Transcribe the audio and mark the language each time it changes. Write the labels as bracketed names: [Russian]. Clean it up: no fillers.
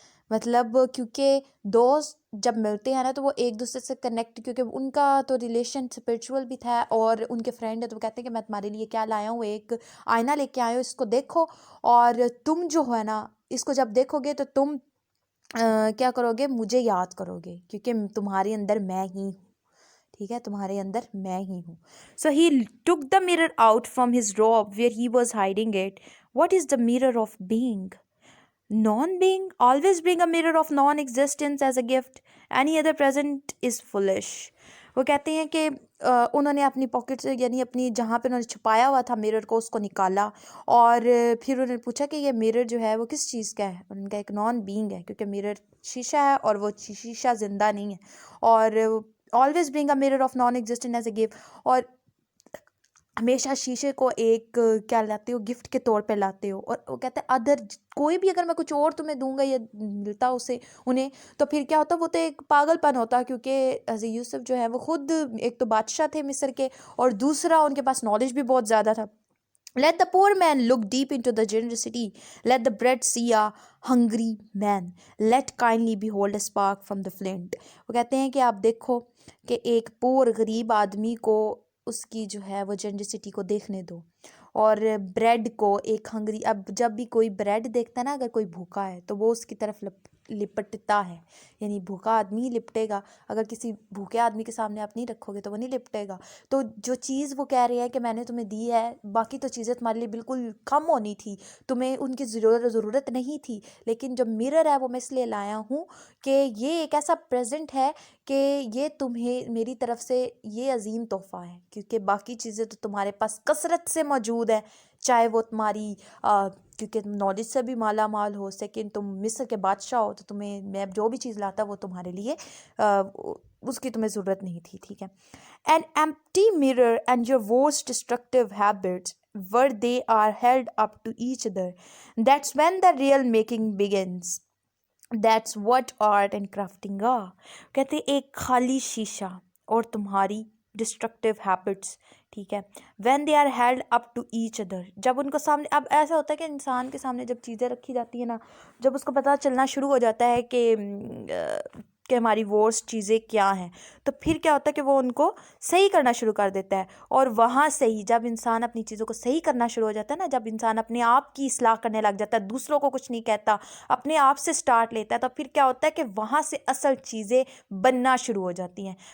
[Urdu] مطلب کیونکہ دوست جب ملتے ہیں نا تو وہ ایک دوسرے سے کنیکٹ، کیونکہ ان کا تو ریلیشن اسپریچول بھی تھا اور ان کے فرینڈ ہے، تو وہ کہتے ہیں کہ میں تمہارے لیے کیا لایا ہوں، ایک آئینہ لے کے آیا ہوں، اس کو دیکھو، اور تم جو ہے نا اس کو جب دیکھو گے تو تم کیا کرو گے، مجھے یاد کرو گے، کیونکہ تمہارے اندر میں ہی ہوں. ٹھیک ہے، تمہارے اندر میں ہی ہوں. [English] So he took the mirror out from his robe where he was hiding it. What is the mirror of being? Non-being. Always bring a mirror of non-existence as a gift. Any other present is foolish. [Urdu] وہ کہتے ہیں کہ انہوں نے اپنی pocket سے، یعنی اپنی جہاں پہ انہوں نے چھپایا ہوا تھا میرر کو، اس کو نکالا، اور پھر انہوں نے پوچھا کہ یہ میرر جو ہے وہ کس چیز کا ہے. ان کا ایک نان بینگ ہے، کیونکہ میرر شیشہ ہے اور وہ شیشہ زندہ نہیں ہے. اور [English] Always bring a mirror of non existent as a gift. [Urdu] اور ہمیشہ شیشے کو ایک کیا لاتے ہو، گفٹ کے طور پہ لاتے ہو. اور وہ کہتے ہیں ادر کوئی بھی اگر میں کچھ اور تمہیں دوں گا یا ملتا اسے انہیں، تو پھر کیا ہوتا، وہ تو ایک پاگل پن ہوتا، کیونکہ حضرت یوسف جو ہے وہ خود ایک تو بادشاہ تھے مصر کے، اور دوسرا ان کے پاس نالج بھی بہت زیادہ تھا. [English] Let the poor man look deep into the generosity. Let the bread see a hungry man. Let kindly behold a spark from the flint. [Urdu] وہ کہتے ہیں کہ آپ دیکھو کہ ایک پور غریب آدمی کو اس کی جو ہے وہ جنرسٹی کو دیکھنے دو، اور بریڈ کو ایک ہنگری. اب جب بھی کوئی بریڈ دیکھتا ہے نا، اگر کوئی بھوکا ہے تو وہ اس کی طرف لپٹتا ہے، یعنی بھوکا آدمی ہی لپٹے گا. اگر کسی بھوکے آدمی کے سامنے آپ نہیں رکھو گے تو وہ نہیں لپٹے گا. تو جو چیز وہ کہہ رہے ہیں کہ میں نے تمہیں دی ہے، باقی تو چیزیں تمہارے لیے بالکل کم ہونی تھی، تمہیں ان کی ضرورت نہیں تھی، لیکن جو میرر ہے وہ میں اس لیے لایا ہوں کہ یہ ایک ایسا پریزنٹ ہے کہ یہ تمہیں میری طرف سے یہ عظیم تحفہ ہے، کیونکہ باقی چیزیں تو تمہارے پاس کثرت سے موجود ہے، چاہے وہ تمہاری کیونکہ تم نالج سے بھی مالا مال ہو، لیکن تم مصر کے بادشاہ ہو، تو تمہیں میں جو بھی چیز لاتا وہ تمہارے لیے اس کی تمہیں ضرورت نہیں تھی. ٹھیک ہے. [English] An empty mirror and your worst destructive habits, where they are held up to each other. That's when the real making begins. That's what art and crafting are. [Urdu] کہتے ایک خالی شیشہ اور تمہاری ڈسٹرکٹیو ہیبٹس. ٹھیک ہے. [English] When they are held up to each other. [Urdu] جب ان کو سامنے، اب ایسا ہوتا ہے کہ انسان کے سامنے جب چیزیں رکھی جاتی ہیں نا، جب اس کو پتہ چلنا شروع ہو جاتا ہے کہ ہماری ورسٹ چیزیں کیا ہیں، تو پھر کیا ہوتا ہے کہ وہ ان کو صحیح کرنا شروع کر دیتا ہے. اور وہاں سے ہی جب انسان اپنی چیزوں کو صحیح کرنا شروع ہو جاتا ہے نا، جب انسان اپنے آپ کی اصلاح کرنے لگ جاتا ہے، دوسروں کو کچھ نہیں کہتا، اپنے آپ سے سٹارٹ لیتا ہے، تو پھر کیا ہوتا ہے کہ وہاں سے اصل چیزیں بننا شروع ہو جاتی ہیں.